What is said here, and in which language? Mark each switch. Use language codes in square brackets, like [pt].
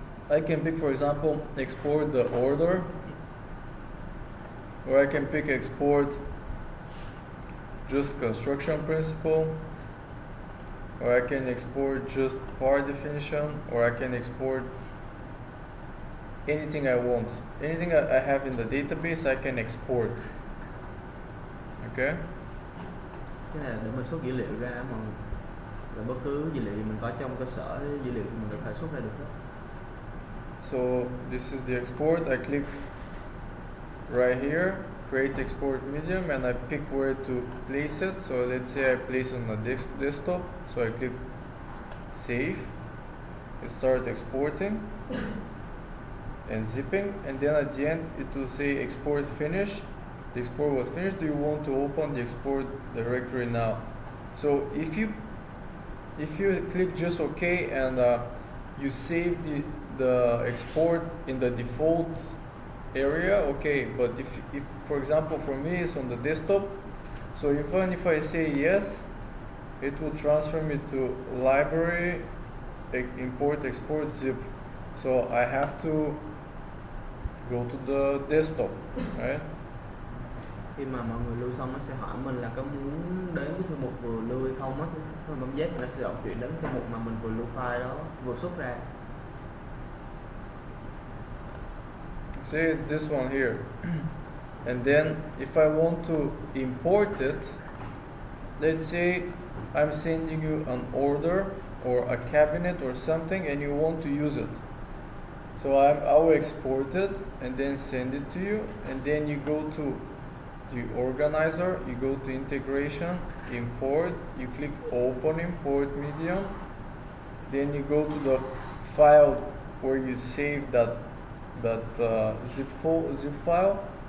[en] I can pick, for example, export the order, or I can pick export just construction principle, or I can export just part definition, or I can export anything I want. Anything I have in the database, I can export. Okay? [vi] Cái này là để mình xuất dữ liệu ra, mà là bất cứ dữ liệu mình có trong cơ sở dữ liệu mình có thể xuất ra được hết. [en] So this is the export. I click right here, create export medium, and I pick where to place it. So let's say I place on the desktop. So I click save. It starts exporting and zipping, and then at the end it will say export finished. The export was finished. Do you want to open the export directory now? So if you click just OK and you save the export in the default area, okay. But if for example for me it's on the desktop, so even if I say yes, it will transfer me to library import export zip. So I have to go to the desktop, right? [vi] Khi mà mọi người lưu xong nó sẽ hỏi mình là có muốn đến cái thư mục vừa lưu hay không á, mình bấm yes thì nó sẽ động chuyển đến thư mục mà mình vừa lưu file đó vừa xuất ra. [en] Say it's this one here, and then if I want to import it, let's say I'm sending you an order or a cabinet or something and you want to use it. So I will export it and then send it to you, and then you go to the organizer, you go to integration, import, you click open import medium, then you go to the file where you save that zip file.